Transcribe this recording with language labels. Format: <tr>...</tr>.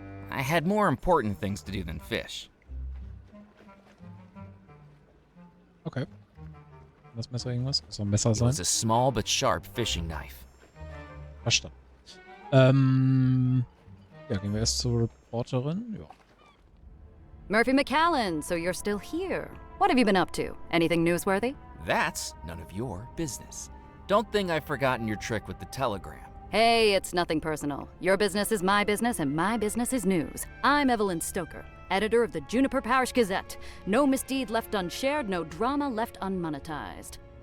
<en>I had more important things to do than fish.</en> <de>Okay. Das Messer irgendwas? Soll ein Messer</de> <en>It</en> <de>sein?</de> <en>was a small but sharp fishing knife.</en> <de>Verstanden. Ja, gehen wir erst zur Reporterin. Ja.</de> <en>Murphy McCallan, so you're still here. What have you been up to? Anything newsworthy? That's none of your business. Don't think I've forgotten your trick with the telegram. Hey, it's nothing personal. Your business is my business, and my business is news. I'm Evelyn Stoker, editor of the Juniper Parish Gazette. No misdeed left unshared, no drama left unmonetized.</en>